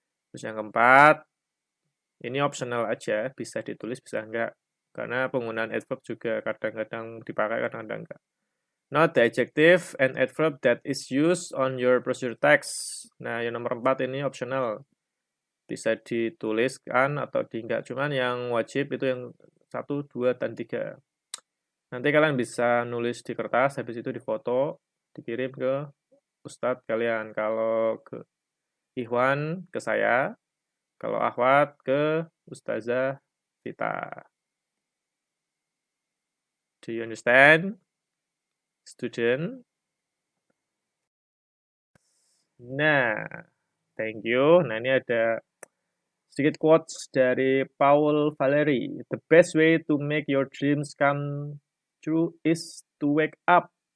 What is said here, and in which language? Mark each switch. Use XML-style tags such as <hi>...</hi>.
<id>Terus yang keempat, ini optional aja, bisa ditulis, bisa enggak. Karena penggunaan adverb juga kadang-kadang dipakai, kadang-kadang enggak.</id> <en>Note the adjective and adverb that is used on your procedure text.</en> <id>Nah, yang nomor 4 ini optional. Bisa dituliskan atau enggak. Cuman yang wajib itu yang 1, 2, dan 3. Nanti kalian bisa nulis di kertas, habis itu difoto, dikirim ke ustadz kalian. Kalau ke Ikhwan, ke saya. Kalau akhwat, ke Ustazah Vita.</id> <en>Do you understand, student? Nah, thank you.</en> <id>Nah, ini ada sedikit quotes dari Paul Valéry.</id> <en>The best way to make your dreams come true is to wake up.</en>